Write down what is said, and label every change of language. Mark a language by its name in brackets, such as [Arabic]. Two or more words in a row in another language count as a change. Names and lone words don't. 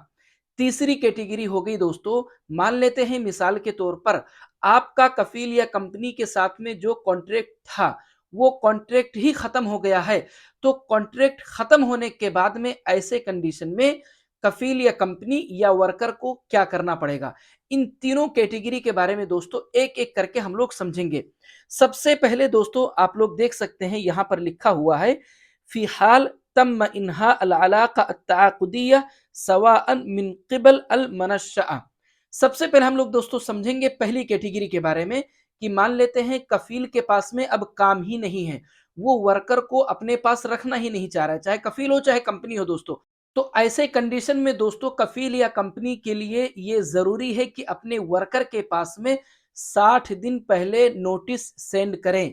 [Hindi] तीसरी कैटेगरी हो गई दोस्तों, मान लेते हैं मिसाल के तौर पर आपका कफील या कंपनी के साथ में जो कॉन्ट्रैक्ट था वो कॉन्ट्रैक्ट ही खत्म हो गया है, तो कॉन्ट्रैक्ट खत्म होने के बाद में ऐसे कंडीशन में कफील या कंपनी या वर्कर को क्या करना पड़ेगा। इन तीनों कैटेगरी के बारे में दोस्तों एक एक करके हम लोग समझेंगे। सबसे पहले दोस्तों आप लोग देख सकते हैं यहां पर लिखा हुआ है, [Arabic] في الحال تم إنهاء العلاقة التعاقدية سواءً من قبل المنشأة. [Hindi] सबसे पहले हम लोग दोस्तों समझेंगे पहली कैटेगरी के बारे में कि मान लेते हैं कफील के पास में अब काम ही नहीं है, वो वर्कर को अपने पास रखना ही नहीं चाह रहा है, चाहे कफील हो चाहे कंपनी हो दोस्तों। तो ऐसे कंडीशन में दोस्तों कफील या कंपनी के लिए ये जरूरी है कि अपने वर्कर के पास में 60 दिन पहले [English] notice send [Hindi] करें।